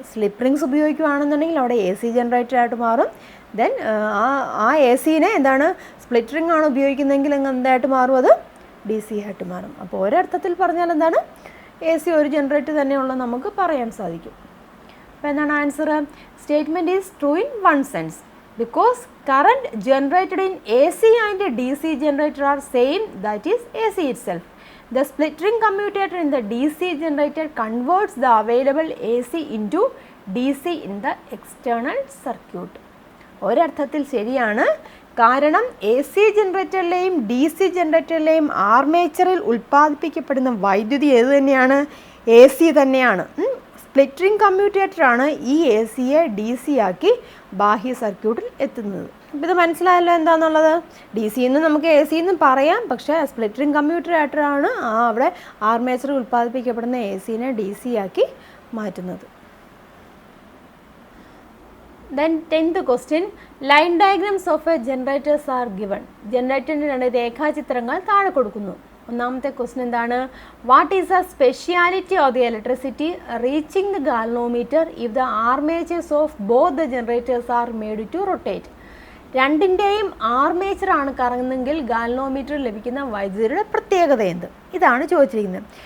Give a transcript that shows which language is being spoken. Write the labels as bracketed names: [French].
[Malayalam] Slip rings ഉപയോഗിക്കുകയാണെന്നുണ്ടെങ്കിൽ അവിടെ AC ജനറേറ്ററായിട്ട് മാറും. Then ആ AC-നെ എന്താണ്? സ്പ്ലിറ്റ് റിംഗ് ആണ് ഉപയോഗിക്കുന്നതെങ്കിൽ എന്തായിട്ട് മാറും? അത് DC ആയിട്ട് മാറും. അപ്പോൾ ഒരർത്ഥത്തിൽ പറഞ്ഞാൽ എന്താണ്? AC ഒരു ജനറേറ്റർ തന്നെയുള്ള നമുക്ക് പറയാൻ സാധിക്കും. അപ്പോൾ എന്താണ് answer? [English] Statement is true in one sense because current generated in AC and DC generator are same, that is AC itself. The split ring commutator in the DC generator converts the available AC into DC in the external circuit. [Malayalam] ഒരർത്ഥത്തിൽ ശരിയാണ്. കാരണം AC ജനറേറ്ററിലെയും DC ജനറേറ്ററിലെയും ആർമേച്ചറിൽ ഉൽപ്പാദിപ്പിക്കപ്പെടുന്ന വൈദ്യുതി ഏത് തന്നെയാണ്? AC തന്നെയാണ്. സ്പ്ലിറ്ററിംഗ് കമ്മ്യൂട്ടേറ്ററാണ് ഈ ACയെ DC ആക്കി ബാഹ്യ സർക്യൂട്ടിൽ എത്തുന്നത്. അപ്പോൾ ഇത് മനസ്സിലായല്ലോ എന്താണെന്നുള്ളത്. DC എന്ന് നമുക്ക് AC എന്നും പറയാം, പക്ഷേ സ്പ്ലിറ്ററിംഗ് കമ്മ്യൂട്ടേറ്ററാണ് അവിടെ ആർമേച്ചറിൽ ഉൽപ്പാദിപ്പിക്കപ്പെടുന്ന ACനെ DC ആക്കി മാറ്റുന്നത്. [English] Then 10th question, line diagrams of a generators are given. [Malayalam] ജനറേറ്ററിൻ്റെ 2 രേഖാചിത്രങ്ങൾ താഴെ കൊടുക്കുന്നു. ഒന്നാമത്തെ ക്വസ്റ്റ്യൻ എന്താണ്? [English] What is the speciality of the electricity reaching the galvanometer if the armatures of both the generators are made to rotate? [Malayalam] രണ്ടിൻ്റെയും ആർമേച്ചറാണ് കറങ്ങുന്നതെങ്കിൽ ഗാൽവനോമീറ്ററിൽ ലഭിക്കുന്ന വൈദ്യുതിയുടെ പ്രത്യേകത എന്ത്? ഇതാണ് ചോദിച്ചിരിക്കുന്നത്.